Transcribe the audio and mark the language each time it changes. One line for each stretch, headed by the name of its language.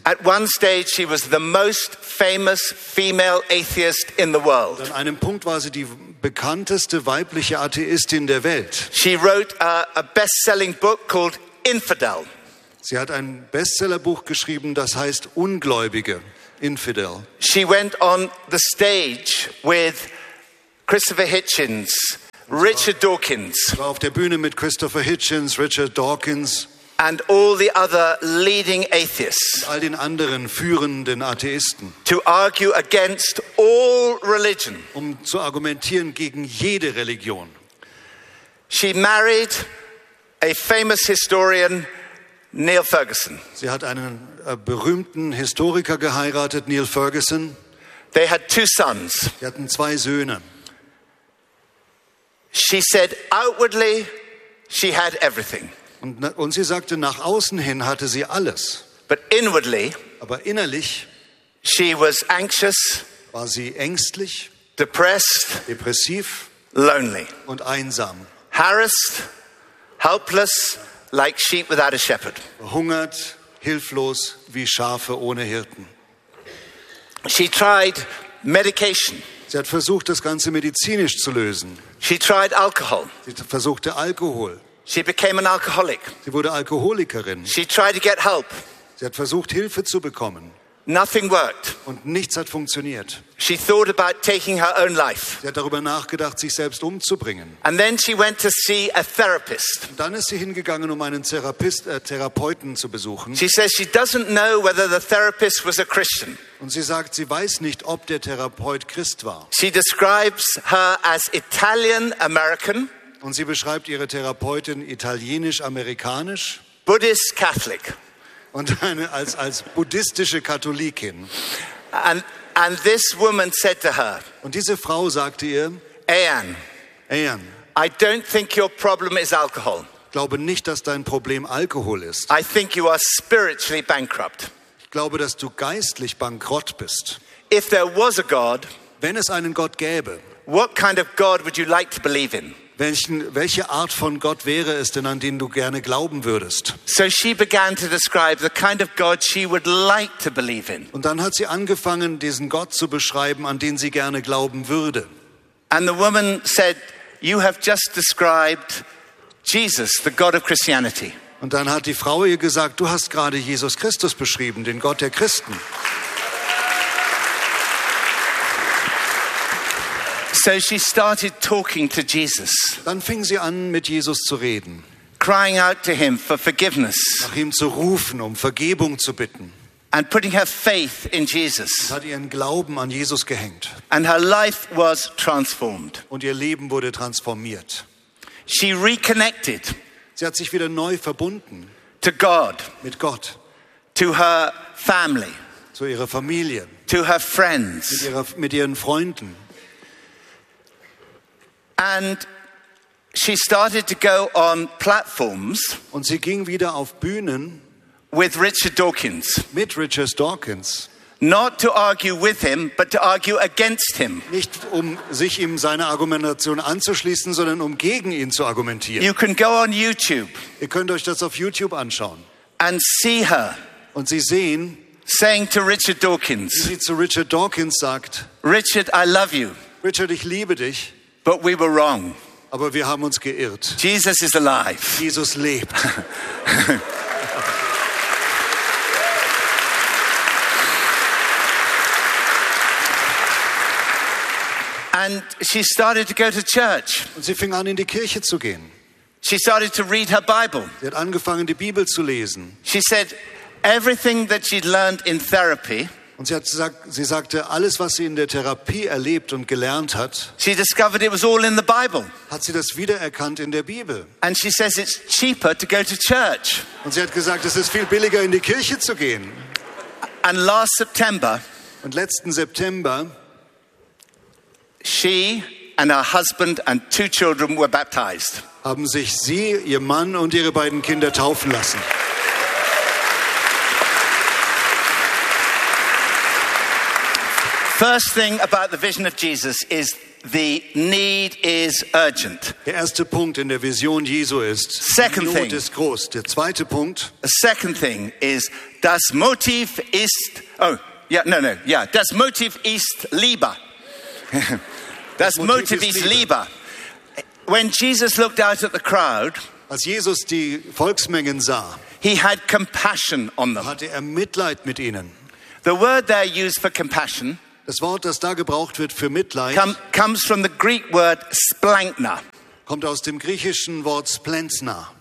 English: At one stage she was the most famous female atheist in the world.
German: Und an einem Punkt war sie die bekannteste weibliche Atheistin der Welt.
English: She wrote a best-selling book called Infidel.
German: Sie hat ein Bestsellerbuch geschrieben, das heißt Ungläubige, Infidel.
English: She went on the stage with Christopher Hitchens, Richard Dawkins.
German: War auf der Bühne mit Christopher Hitchens, Richard Dawkins.
English: And all the other leading atheists.
German: All den anderen führenden Atheisten.
English: To argue against all religion.
German: Um zu argumentieren gegen jede Religion.
English: She married a famous historian, Niall Ferguson.
German: Sie hat einen berühmten Historiker geheiratet, Niall Ferguson.
English: They had two sons.
German: Sie hatten zwei Söhne.
English: She said outwardly she had everything.
German: Und sie sagte, nach außen hin hatte sie alles.
English: But inwardly,
German: aber innerlich,
English: she was anxious,
German: war sie ängstlich,
English: depressed,
German: depressiv,
English: lonely
German: und einsam.
English: Harassed, helpless, like sheep without a shepherd.
German: Hungert, hilflos wie Schafe ohne Hirten.
English: She tried medication.
German: Sie hat versucht, das Ganze medizinisch zu lösen.
English: She tried alcohol.
German: Sie versuchte Alkohol.
English: She became an alcoholic.
German: Sie wurde Alkoholikerin.
English: She tried to get help.
German: Sie hat versucht, Hilfe zu bekommen.
English: Nothing worked.
German: Und nichts hat funktioniert.
English: She thought about taking her own life.
German: Sie hat darüber nachgedacht, sich selbst umzubringen.
English: And then she went to see a therapist.
German: Und dann ist sie hingegangen, um einen Therapeuten zu besuchen.
English: She says she doesn't know whether the therapist was a Christian.
German: Und sie sagt, sie weiß nicht, ob der Therapeut Christ war.
English: She describes her as Italian American.
German: Und sie beschreibt ihre Therapeutin italienisch-amerikanisch.
English: Buddhist Catholic.
German: Und eine als buddhistische Katholikin.
English: And this woman said to her.
German: Und diese Frau sagte ihr:
English: Anne, I don't think your problem is alcohol.
German: Glaube nicht, dass dein Problem Alkohol ist.
English: I think you are spiritually bankrupt.
German: Ich glaube, dass du geistlich bankrott bist.
English: If there was a God,
German: wenn es einen Gott gäbe,
English: what kind of God would you like to believe in?
German: Welche Art von Gott wäre es denn, an den du gerne glauben würdest?
English: So she began to describe the kind of God she would like to believe in.
German: Und dann hat sie angefangen, diesen Gott zu beschreiben, an den sie gerne glauben würde.
English: And the woman said, you have just described Jesus, the God of Christianity.
German: Und dann hat die Frau ihr gesagt, du hast gerade Jesus Christus beschrieben, den Gott der Christen.
English: So she started talking to Jesus.
German: Dann fing sie an, mit Jesus zu reden.
English: Crying out to him for forgiveness.
German: Nach ihm zu rufen, um Vergebung zu bitten.
English: And putting her faith in Jesus.
German: Und hat ihren Glauben an Jesus gehängt.
English: And her life was transformed.
German: Und ihr Leben wurde transformiert.
English: She reconnected.
German: Sie hat sich wieder neu verbunden.
English: To God.
German: Mit Gott.
English: To her family.
German: Zu ihrer Familie.
English: To her friends.
German: Mit ihren Freunden.
English: And she started to go on platforms.
German: Und sie ging wieder auf Bühnen.
English: With Richard Dawkins.
German: Mit Richard Dawkins.
English: Not to argue with him, but to argue against him.
German: Nicht um sich ihm seine Argumentation anzuschließen, sondern um gegen ihn zu argumentieren.
English: You can go on YouTube.
German: Ihr könnt euch das auf YouTube anschauen.
English: And see her.
German: Und sie sehen.
English: Saying to Richard Dawkins.
German: Wie sie zu Richard Dawkins sagt.
English: Richard, I love you.
German: Richard, ich liebe dich.
English: But we were wrong.
German: Aber wir haben uns geirrt.
English: Jesus is alive.
German: Jesus lebt.
English: And she started to go to church.
German: Und sie fing an, in die Kirche zu gehen.
English: She started to read her Bible.
German: Sie hat angefangen, die Bibel zu lesen.
English: She said everything that she'd learned in therapy.
German: Und sie sagte, alles, was sie in der Therapie erlebt und gelernt hat,
English: she discovered it was all in the Bible.
German: Hat sie das wiedererkannt in der Bibel.
English: And she says it's cheaper to go to church.
German: Und sie hat gesagt, es ist viel billiger, in die Kirche zu gehen.
English: And last September,
German: und letzten September,
English: she and her husband and two children were baptized.
German: Haben sich sie, ihr Mann und ihre beiden Kinder taufen lassen.
English: First thing about the vision of Jesus is the need is urgent.
German: Der erste Punkt in der Vision Jesu ist,
English: second
German: die Not ist groß. Der zweite Punkt.
English: The second thing is
German: das Motiv ist.
English: Oh, yeah, no, no, yeah.
German: Das Motiv ist Liebe. Das Motiv ist Liebe.
English: When Jesus looked out at the crowd,
German: als Jesus die Volksmengen sah,
English: he had compassion on them.
German: Hatte er Mitleid mit ihnen.
English: The word there used for compassion.
German: Das Wort, das da gebraucht wird für Mitleid,
English: comes from the Greek word splankna,
German: kommt aus dem griechischen Wort splentna,